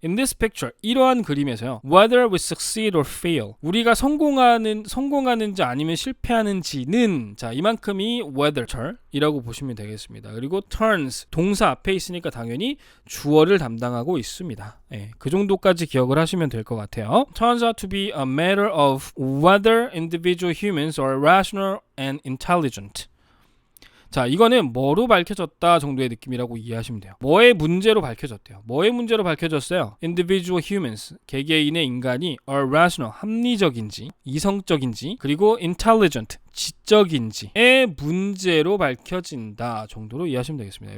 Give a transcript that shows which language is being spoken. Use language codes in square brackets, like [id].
[en] In this picture, [ko] 이러한 그림에서요 [en] whether we succeed or fail, [ko] 우리가 성공하는지 아니면 실패하는지는 자 이만큼이 whether 이라고 보시면 되겠습니다. 그리고 turns, 동사 앞에 있으니까 당연히 주어를 담당하고 있습니다. 예, 그 정도까지 기억을 하시면 될 것 같아요. [en] Turns out to be a matter of whether individual humans are rational and intelligent. [ko] 자, 이거는 뭐로 밝혀졌다 정도의 느낌이라고 이해하시면 돼요. 뭐의 문제로 밝혀졌대요. 뭐의 문제로 밝혀졌어요? [en] Individual humans, [ko] 개개인의 인간이 are rational, 합리적인지, 이성적인지, 그리고 intelligent, 지적인지의 문제로 밝혀진다 정도로 이해하시면 되겠습니다.